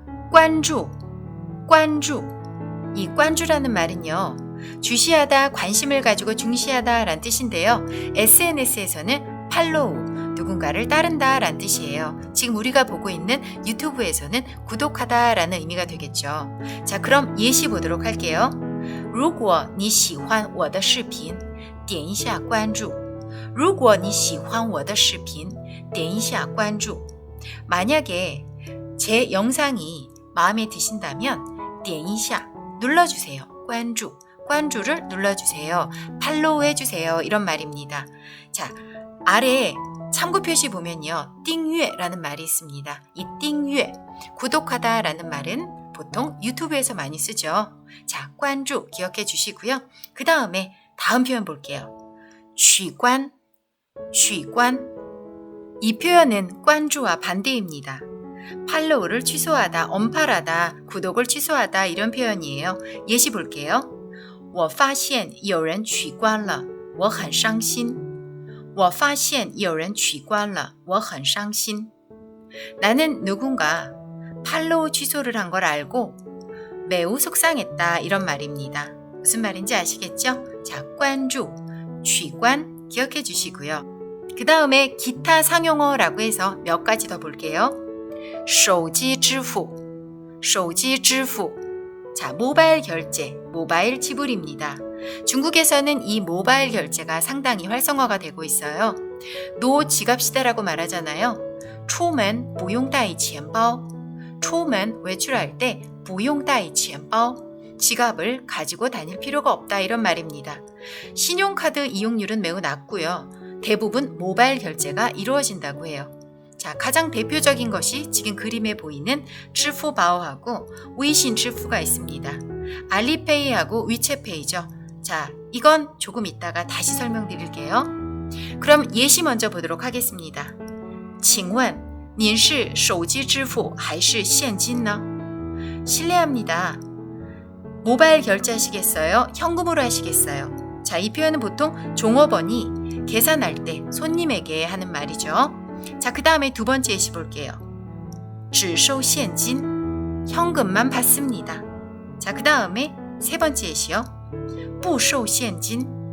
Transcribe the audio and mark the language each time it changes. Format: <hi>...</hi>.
<ko>关注, 关注.이 关注라는 말은요. 주시하다, 관심을 가지고 중시하다 라는 뜻인데요. SNS에서는 팔로우, 누군가를 따른다 라는 뜻이에요. 지금 우리가 보고 있는 유튜브에서는 구독하다 라는 의미가 되겠죠. 자, 그럼 예시 보도록 할게요.</ko> <zh>如果你喜欢我的视频点一下关注如果你喜欢我的视频点一下关注</zh> <ko>만약에 제 영상이 마음에 드신다면</ko> <zh>点一下</zh> <ko>눌러주세요. 关注 관주를 눌러주세요. 팔로우 해주세요. 이런 말입니다. 자, 아래에 참고 표시 보면요. 订阅라는 말이 있습니다. 이 订阅, 구독하다 라는 말은 보통 유튜브에서 많이 쓰죠. 자, 관주 기억해 주시고요. 그 다음에 다음 표현 볼게요.</ko> <zh>取关, 取关.</zh> <ko>이 표현은 관주와 반대입니다. 팔로우를 취소하다, 언팔하다, 구독을 취소하다 이런 표현이에요. 예시 볼게요.</ko> <zh>我发现有人取关了我很伤心我发现有人取关了我很伤心</zh> <ko>나는 누군가 팔로우 취소를 한 걸 알고 매우 속상했다 이런 말입니다. 무슨 말인지 아시겠죠? 자, 关注, 取关 기억해 주시고요. 그 다음에 기타 상용어라고 해서 몇 가지 더 볼게요. 手机支付, 手机支付 자, 모바일 결제, 모바일 지불입니다. 중국에서는 이 모바일 결제가 상당히 활성화가 되고 있어요. 노 지갑시다라고 말하잖아요.</ko> <zh>出门不用带钱包出门</zh> <ko>외출할 때</ko> <zh>不用带钱包</zh> <ko>지갑을 가지고 다닐 필요가 없다 이런 말입니다. 신용카드 이용률은 매우 낮고요. 대부분 모바일 결제가 이루어진다고 해요. 자, 가장 대표적인 것이 지금 그림에 보이는 支付宝하고 웨이신 支付가 있습니다. 알리페이하고 위챗페이죠. 자, 이건 조금 이따가 다시 설명드릴게요. 그럼 예시 먼저 보도록 하겠습니다.</ko> <zh>请问您是手机支付还是现金呢?</zh> <ko>실례합니다. 모바일 결제하시겠어요? 현금으로 하시겠어요? 자, 이 표현은 보통 종업원이 계산할 때 손님에게 하는 말이죠. 자, 그 다음에 두 번째 예시 볼게요.</ko> <zh>只收现金</zh> <ko>현금만 받습니다. 자, 그 다음에 세 번째 예시요.</ko> <zh>不收现金</zh>